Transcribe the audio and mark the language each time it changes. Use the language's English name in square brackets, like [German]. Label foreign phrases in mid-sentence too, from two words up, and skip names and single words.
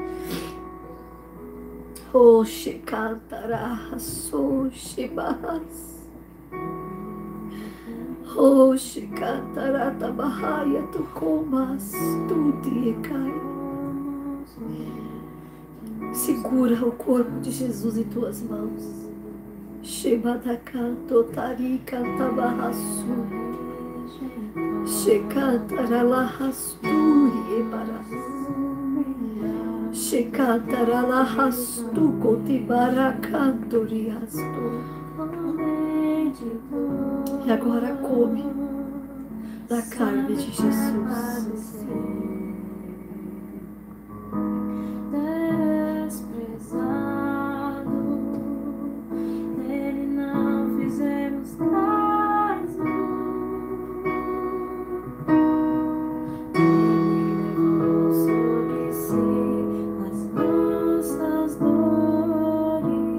[Portuguese] Oxe cantará, oxe barras. Oxe cantará tabarraia tu comas, tu te cai. Segura o corpo de Jesus em tuas mãos. Shebadaka totarika tabarrasu. Shekantaralahasturi ebaras. Shekantaralahastu kotibarakantoriastu. E agora come da carne de Jesus. Desprezado, nele não fizemos tais ele levou sobre si as nossas dores.